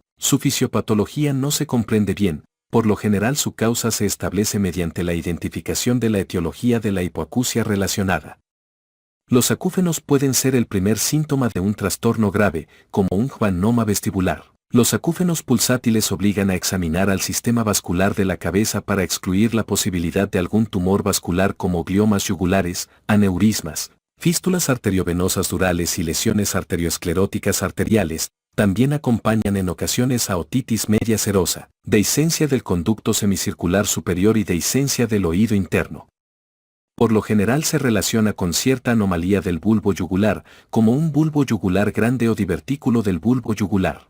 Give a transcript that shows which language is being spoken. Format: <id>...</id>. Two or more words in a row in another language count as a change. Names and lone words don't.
<es>Su fisiopatología no se comprende bien, por lo general su causa se establece mediante la identificación de la etiología de la hipoacusia relacionada. Los acúfenos pueden ser el primer síntoma de un trastorno grave, como un schwannoma vestibular. Los acúfenos pulsátiles obligan a examinar al sistema vascular de la cabeza para excluir la posibilidad de algún tumor vascular como gliomas yugulares, aneurismas, fístulas arteriovenosas durales y lesiones arterioscleróticas arteriales. También acompañan en ocasiones a otitis media serosa, dehiscencia del conducto semicircular superior y dehiscencia del oído interno. Por lo general se relaciona con cierta anomalía del bulbo yugular, como un bulbo yugular grande o divertículo del bulbo yugular.</es>